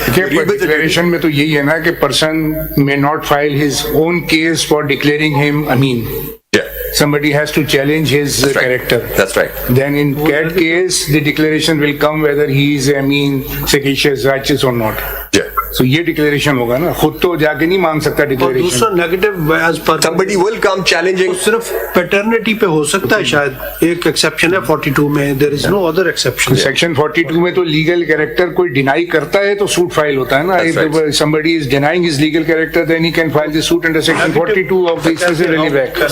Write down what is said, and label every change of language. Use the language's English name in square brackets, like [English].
[English] Declaration [Hindi] में तो यही है ना कि [English] person may not file his own case for declaring him Amin. Yeah. Somebody has to challenge his character. That's right. Then in that case, the declaration will come whether he is sagacious, righteous or not. Yeah. [Hindi] So ये declaration होगा ना, खुद तो जाके नहीं मांग सकता declaration. [English] दूसरा negative as per Somebody will come challenging. [Hindi] सिर्फ paternity पे हो सकता है शायद. एक exception है 42 में. [English] There is no other exception. [Hindi] Section 42 में तो legal character कोई deny करता है तो suit file होता है ना. [English] If somebody is denying his legal character, then he can file the suit under section 42 of the Excessive Act.